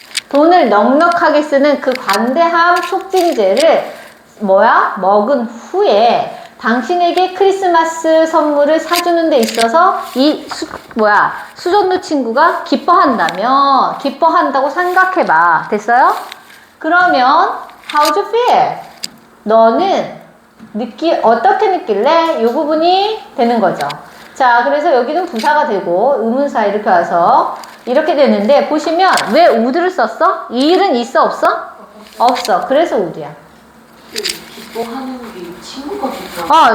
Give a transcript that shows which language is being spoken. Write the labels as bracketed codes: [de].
[ko] 돈을 넉넉하게 쓰는 그 관대함 촉진제를 먹은 후에 당신에게 크리스마스 선물을 사주는 데 있어서 이 수전노 친구가 기뻐한다고 생각해봐. 됐어요? 그러면 [en] how do you feel? [ko] 너는 어떻게 느낄래? 이 부분이 되는 거죠. 자, 그래서 여기는 부사가 되고 의문사 이렇게 와서 이렇게 되는데 보시면 왜 would를 썼어? 이 일은 있어 없어? 없어. 그래서 would야. 기뻐하는 게 친구가 기뻐.